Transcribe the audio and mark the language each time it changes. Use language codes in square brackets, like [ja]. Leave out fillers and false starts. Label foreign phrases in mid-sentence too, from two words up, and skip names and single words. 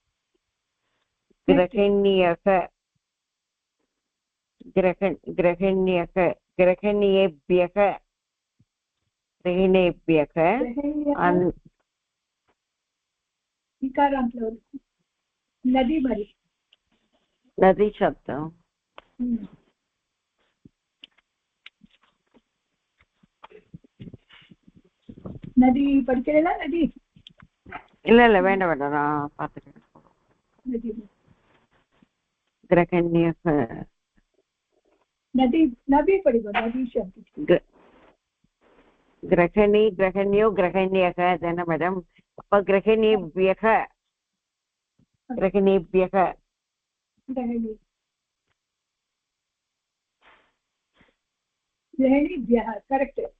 [sa] गृहिण्यः गृहिणीभ्यः नदी शब्दம் [ta] नदी படிக்கிறீங்களா? நதி இல்ல வேண்டாம் நான் பார்த்துக்கிறேன். [sa] गृहिण्यः नदी नदी படிங்க. नदी शब्द गृहिण्यो गृहिण्यः [ta] என்ன மேடம்? [sa] அப்ப गृहिणीभ्यः करेक्ट.